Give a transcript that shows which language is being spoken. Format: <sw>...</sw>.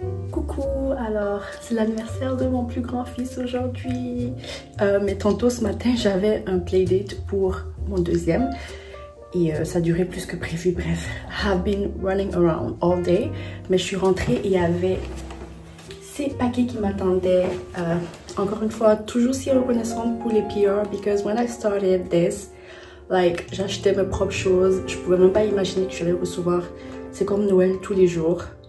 <fr>Coucou, alors c'est l'anniversaire de mon plus grand fils aujourd'hui. Mais tantôt ce matin j'avais un playdate pour mon deuxième et ça durait plus que prévu.</fr> <en>Bref, I've been running around all day.</en> <fr>Mais je suis rentrée et il y avait ces paquets qui m'attendaient. Encore une fois, toujours si reconnaissante pour les PR</fr> <en>because when I started this, like</en> <fr>j'achetais mes propres choses. Je pouvais même pas imaginer que je allais recevoir. C'est comme Noël tous les jours.</fr>